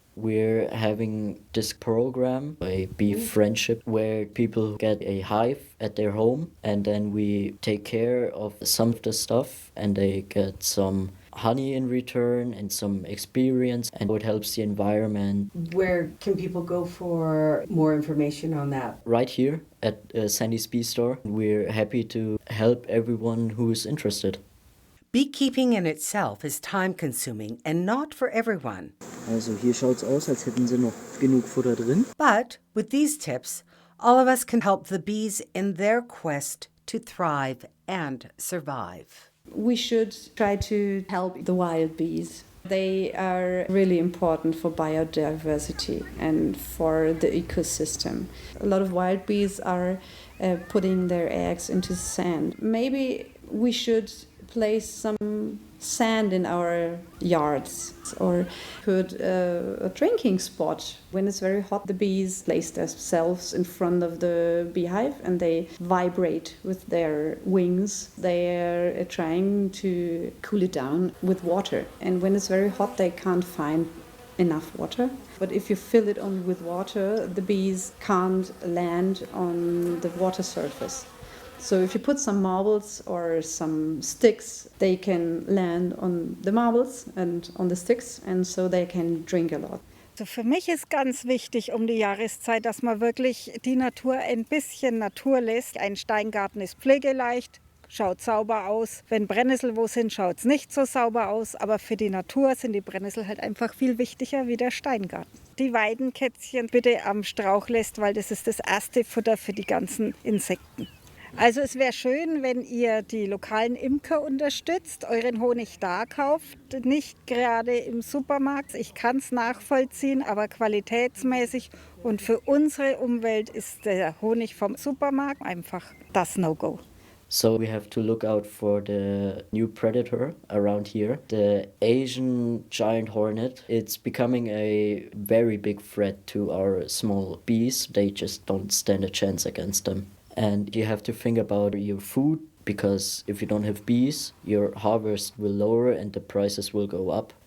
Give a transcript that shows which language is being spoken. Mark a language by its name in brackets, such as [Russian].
[English] We're having this program, a bee friendship, where people get a hive at their home and then we take care of some of the stuff and they get some honey in return and some experience, and it helps the environment. Where can people go for more information on that? Right here at Sandy's Bee Store. We're happy to help everyone who is interested. Beekeeping in itself is time-consuming and not for everyone. [German] Also hier schaut's aus, als hätten sie noch genug Futter drin. [English] But with these tips, all of us can help the bees in their quest to thrive and survive. We should try to help the wild bees. They are really important for biodiversity and for the ecosystem. A lot of wild bees are putting their eggs into sand. Maybe we should place some sand in our yards or put a drinking spot. When it's very hot, the bees place themselves in front of the beehive and they vibrate with their wings. They are trying to cool it down with water. And when it's very hot, they can't find enough water. But if you fill it only with water, the bees can't land on the water surface. So if you put some marbles or some sticks, they can land on the marbles and on the sticks, and so they can drink a lot. [German] Also für mich ist ganz wichtig um die Jahreszeit, dass man wirklich die Natur ein bisschen Natur lässt. Ein Steingarten ist pflegeleicht, schaut sauber aus. Wenn Brennnessel wo sind, schaut es nicht so sauber aus. Aber für die Natur sind die Brennnessel halt einfach viel wichtiger wie der Steingarten. Die Weidenkätzchen bitte am Strauch lässt, weil das ist das erste Futter für die ganzen Insekten. Also es wäre schön, wenn ihr die lokalen Imker unterstützt, euren Honig da kauft, nicht gerade im Supermarkt. Ich kann es nachvollziehen, aber qualitätsmäßig und für unsere Umwelt ist der Honig vom Supermarkt einfach das No-Go. [English] So we have to look out for the new predator around here, the Asian giant hornet. It's becoming a very big threat to our small bees. They just don't stand a chance against them. And you have to think about your food, because if you don't have bees, your harvest will lower and the prices will go up.